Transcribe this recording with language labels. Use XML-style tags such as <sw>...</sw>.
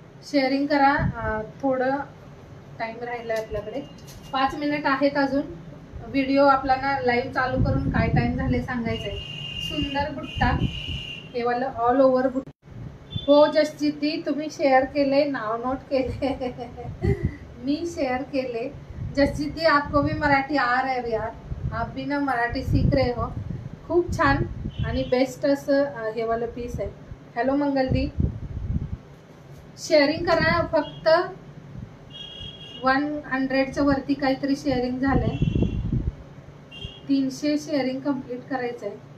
<mr>Sharing करा. थोडं time राहिलाय आपल्याकडे. 5 मिनिट आहेत अजून. व्हिडिओ आपला ना लाईव्ह चालू करून काय टाइम झाले सांगायचंय. सुंदर बुट्टा हे वाला ऑल ओव्हर बुट्टा. हो जसजीत दी तुम्ही शेअर केले, नाव नोट केले. मी शेअर केले.</mr> <hi>जसजीत दी आपको भी मराठी आ रहा है यार. आप भी ना मराठी सीख रहे हो.</hi> <mr>खूप छान आणि बेस्ट असं हे वाला पीस आहे. हॅलो मंगल दी. शेअरिंग करा. फक्त 100च्या वरती काहीतरी शेअरिंग झालंय. 300 शेअरिंग कंप्लीट करायचंय.</mr>